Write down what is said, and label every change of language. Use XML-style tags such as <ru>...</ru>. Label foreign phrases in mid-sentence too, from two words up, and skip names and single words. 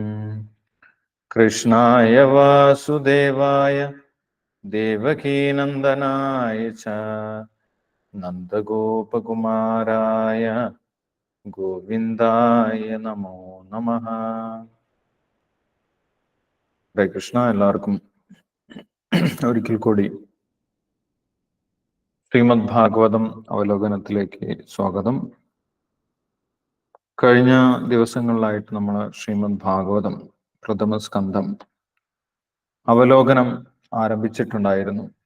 <sa>कृष्णाय वासुदेवाय देवकीनन्दनाय च नन्दगोपकुमाराय गोविन्दाय नमो नमः।</sa> <ml>ഹരേ കൃഷ്ണ. എല്ലാവർക്കും ഒരിക്കൽ കൂടി ശ്രീമദ് ഭാഗവതം അവലോകനത്തിലേക്ക് സ്വാഗതം. കഴിഞ്ഞ ദിവസങ്ങളിലായിട്ട് നമ്മൾ ശ്രീമദ് ഭാഗവതം പ്രഥമ സ്കന്ധം അവലോകനം ആരംഭിച്ചിട്ടുണ്ടായിരുന്നു.</ml>